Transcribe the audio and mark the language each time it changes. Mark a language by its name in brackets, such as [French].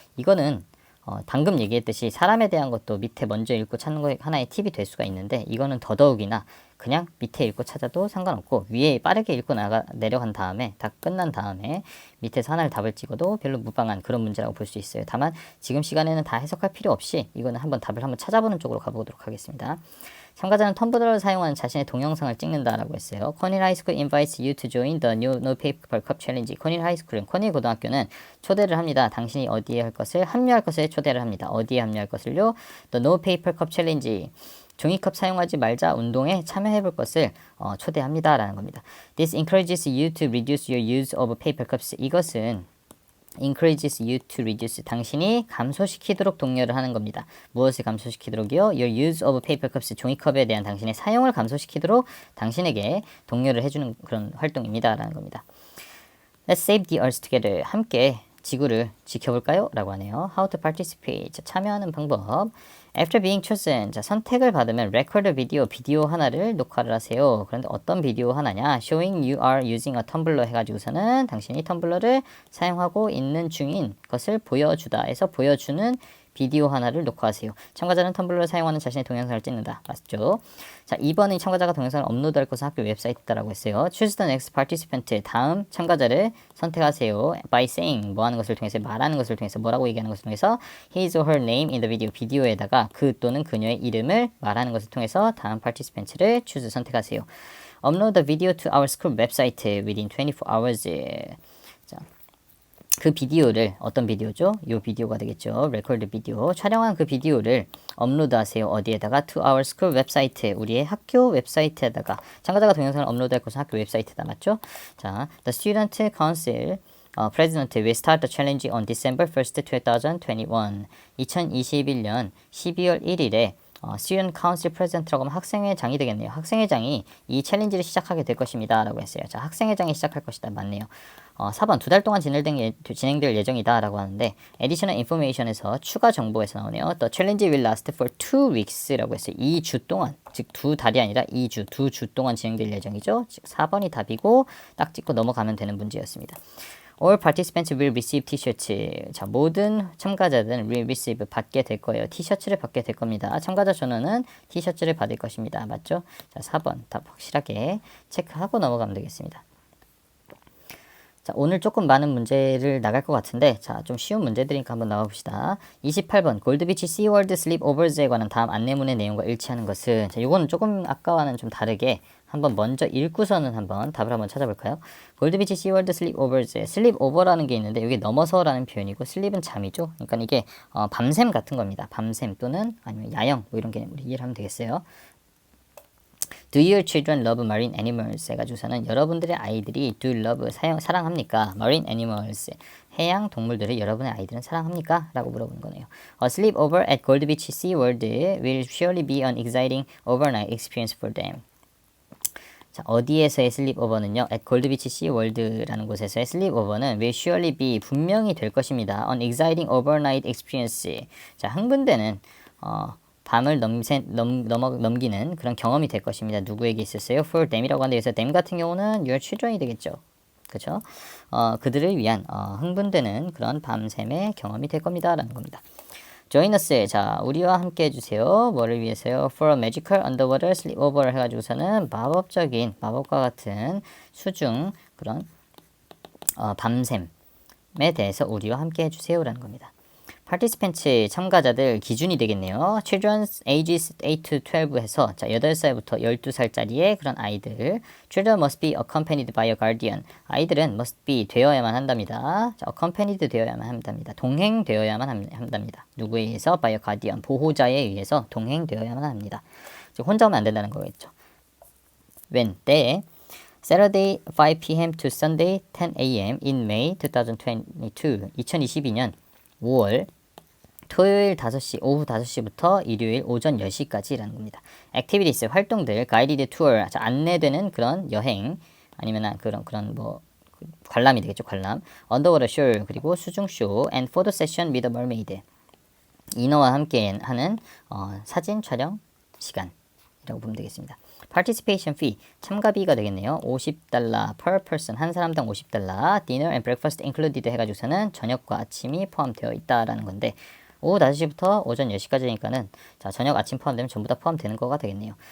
[Korean] 이거는 방금 얘기했듯이 사람에 대한 것도 밑에 먼저 읽고 찾는 거 하나의 팁이 될 수가 있는데 이거는 더더욱이나 그냥 밑에 읽고 찾아도 상관없고 위에 빠르게 읽고 내려간 다음에 다 끝난 다음에 밑에서 하나를 답을 찍어도 별로 무방한 그런 문제라고 볼 수 있어요. 다만 지금 시간에는 다 해석할 필요 없이 이거는 한번 답을 한번 찾아보는 쪽으로 가보도록 하겠습니다. 참가자는 텀블러를 사용하는 자신의 동영상을 찍는다라고 했어요. [English] 코닐 하이스쿨 invites you to join the new no paper cup challenge. [Korean] 코닐 하이스쿨은 코닐 고등학교는 초대를 합니다. 당신이 어디에 할 것을 합류할 것을 초대를 합니다. 어디에 합류할 것을요? [English] The no paper cup challenge. [Korean] 종이컵 사용하지 말자 운동에 참여해볼 것을 초대합니다. 라는 겁니다. [English] This encourages you to reduce your use of paper cups. [Korean] 이것은 [English] encourages you to reduce. [Korean] 당신이 감소시키도록 독려를 하는 겁니다. 무엇을 감소시키도록이요? [English] Your use of paper cups. [Korean] 종이컵에 대한 당신의 사용을 감소시키도록 당신에게 독려를 해주는 그런 활동입니다. 라는 겁니다. [English] Let's save the earth together. [Korean] 함께 지구를 지켜볼까요? 라고 하네요. [English] How to participate. [Korean] 자, 참여하는 방법. [English] After being chosen. [Korean] 자, 선택을 받으면 record 비디오 하나를 녹화를 하세요. 그런데 어떤 비디오 하나냐? [English] Showing you are using a [Korean] 텀블러 해가지고서는 당신이 텀블러를 사용하고 있는 중인 것을 보여주다 해서 보여주는 비디오 하나를 녹화하세요. 참가자는 텀블러를 사용하는 자신의 동영상을 찍는다. 맞죠? 자, 2번은 참가자가 동영상을 업로드할 것은 학교 웹사이트다라고 했어요. [English] Choose the next participant. [Korean] 다음 참가자를 선택하세요. [English] By saying [Korean] 뭐 하는 것을 통해서 말하는 것을 통해서 뭐라고 얘기하는 것을 통해서 [English] his or her name in the video. [Korean] 비디오에다가 그 또는 그녀의 이름을 말하는 것을 통해서 다음 participant를 choose 선택하세요. [English] Upload the video to our school website within 24 hours. [Korean] 자, 그 비디오를 어떤 비디오죠? 이 비디오가 되겠죠. 레코드 비디오. 촬영한 그 비디오를 업로드하세요. 어디에다가? [English] To our school website. [Korean] 우리의 학교 웹사이트에다가. 참가자가 동영상을 업로드할 곳은 학교 웹사이트다. 맞죠? 자, [English] The Student Council President will start the challenge on December 1st, 2021. [Korean] 2021년 12월 1일에 student council president라고 하면 학생회장이 되겠네요. 학생회장이 이 챌린지를 시작하게 될 것입니다. 라고 했어요. 자, 학생회장이 시작할 것이다. 맞네요. 4번 2달 동안 진행될 예정이다. 라고 하는데 [English] additional information [Korean] 에서 추가 정보에서 나오네요. [English] The challenge will last for 2 weeks [Korean] 라고 했어요. 2주 동안, 즉 2달이 아니라 2주, 2주 동안 진행될 예정이죠. 즉 4번이 답이고 딱 찍고 넘어가면 되는 문제였습니다. [English] All participants will receive t-shirts. [Korean] 자, 모든 참가자들은 [English] will receive [Korean] 받게 될 거예요. 티셔츠를 받게 될 겁니다. 참가자 전원은 티셔츠를 받을 것입니다. 맞죠? 자, 4번 답 확실하게 체크하고 넘어가면 되겠습니다. 자, 오늘 조금 많은 문제를 나갈 것 같은데, 자, 좀 쉬운 문제들이니까 한번 나와봅시다. 28번, 골드비치 시월드 슬립오버즈에 관한 다음 안내문의 내용과 일치하는 것은, 자, 이거는 조금 아까와는 좀 다르게 한번 먼저 읽고서는 한번 답을 한번 찾아볼까요? 골드비치 시월드 슬립오버즈, 슬립오버라는 게 있는데, 여기 넘어서라는 표현이고, 슬립은 잠이죠. 그러니까 이게 밤샘 같은 겁니다. 밤샘 또는 아니면 야영, 뭐 이런 개념으로 이해를 하면 되겠어요. [English] Do your children love marine animals? [Korean] 해가지고서는 여러분들의 아이들이 [English] do love [Korean] 사랑합니까? [English] Marine animals [Korean] 해양 동물들을 여러분의 아이들은 사랑합니까? 라고 물어보는 거네요. [English] A sleepover at Gold Beach Sea World will surely be an exciting overnight experience for them. [Korean] 자, 어디에서의 슬립오버는요? at Gold Beach Sea World라는 곳에서의 슬립오버는 [English] will surely be [Korean] 분명히 될 것입니다. [English] an exciting overnight experience. [Korean] 자, 흥분되는 밤을 넘기는 그런 경험이 될 것입니다. 누구에게 있었어요? [English] For them [Korean] 이라고 하는데 여기서 them 같은 경우는 your children이 되겠죠. 그렇죠? 그들을 위한 흥분되는 그런 밤샘의 경험이 될 겁니다. 라는 겁니다. [English] Join us. [Korean] 자, 우리와 함께 해주세요. 뭐를 위해서요? [English] For a magical underwater sleepover [Korean] 해가지고서는 마법과 같은 수중 그런 밤샘에 대해서 우리와 함께 해주세요. 라는 겁니다. participants 참가자들 기준이 되겠네요. [English] children's ages 8 to 12 [Korean] 해서 자, 8살부터 12살짜리의 그런 아이들. [English] children must be accompanied by a guardian. [Korean] 아이들은 [English] must be [Korean] 되어야만 한답니다. 자, accompanied 되어야만 한답니다. 동행되어야만 한답니다. 누구에 의해서? [English] by a guardian. [Korean] 보호자에 의해서 동행되어야만 합니다. 즉 혼자 오면 안 된다는 거겠죠. [English] when [Korean] 때에 [English] Saturday 5 p.m. to Sunday 10 a.m. in May 2022 [Korean] 2022년 5월 토요일 5시, 오후 5시부터 일요일 오전 10시까지라는 겁니다. Activities, 활동들, [English] guided tour, [Korean] 자, 안내되는 그런 여행, 아니면 그런 뭐, 관람이 되겠죠, 관람. [English] Underwater show, [Korean] 그리고 수중쇼, [English] and photo session with a mermaid. [Korean] 인어와 함께 하는 사진 촬영 시간이라고 보면 되겠습니다. [English] Participation fee, [Korean] 참가비가 되겠네요. [English] $50 per person, [Korean] 한 사람당 $50. [English] Dinner and breakfast included [Korean] 해가지고서는 저녁과 아침이 포함되어 있다라는 건데, 오후 5시부터 오전 10시까지니까는 자, 저녁 아침 포함되면 전부 다 포함되는 거가 되겠네요.